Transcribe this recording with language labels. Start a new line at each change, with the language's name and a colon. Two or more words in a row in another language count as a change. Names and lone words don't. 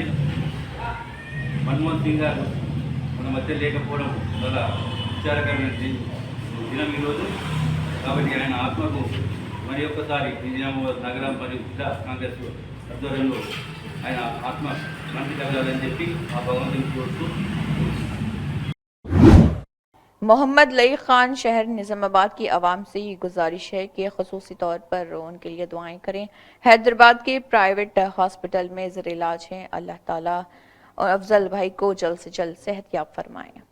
Telugu: మన్మోహన్ సింగ్ గారు మన మధ్య లేకపోవడం చాలా విచారకరమైన దినం ఈరోజు. కాబట్టి ఆయన ఆత్మకు మరి ఒక్కసారి నిజామాబాద్ నగరం మరియు జిల్లా కాంగ్రెస్ ఆధ్వర్యంలో ఆయన ఆత్మ శాంతి కలగాలని చెప్పి ఆ భగవంతుని కోరుతూ
Urdu: محمد لئی خان شہر نظام آباد کی عوام سے یہ گزارش ہے کہ خصوصی طور پر ان کے لیے دعائیں کریں۔ حیدرآباد کے
English: private hospital
Urdu: میں زیر علاج ہیں، اللہ تعالیٰ افضل بھائی کو جلد سے جلد صحت یاب فرمائیں۔